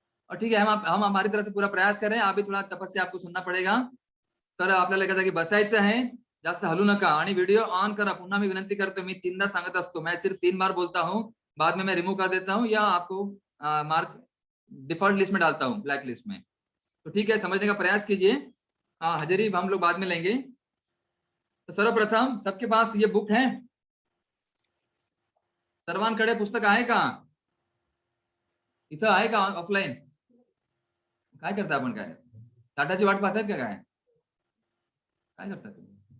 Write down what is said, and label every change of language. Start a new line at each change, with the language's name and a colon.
Hindi: और ठीक है, हम हमारी तरफ से पूरा प्रयास करें, आप भी थोड़ा तपस्या आपको सुनना पडेगा.
Marathi: तर आपल्याला एका जागी बसायचं आहे, जास्त हलू नका आणि व्हिडिओ ऑन करा. पुन्हा मी विनंती करतो, मी 3दा सांगत असतो,
Hindi: मैं सिर्फ 3 बार बोलता हूँ, बाद में मैं रिमूव कर देता हूँ या आपको मार्क डिफॉल्ट लिस्ट में डालता हूँ, ब्लैक लिस्ट में. तो ठीक है, समझने का प्रयास कीजिए. हाजिरी हम लोग बाद में लेंगे. तो सर्वप्रथम सबके पास ये बुक है,
Marathi: सर्वांकडे पुस्तक आहे का? इथं आहे का ऑफलाईन? काय करता आपण? काय ताटाची वाट पाहतायत का? काय काय करता तुम्ही?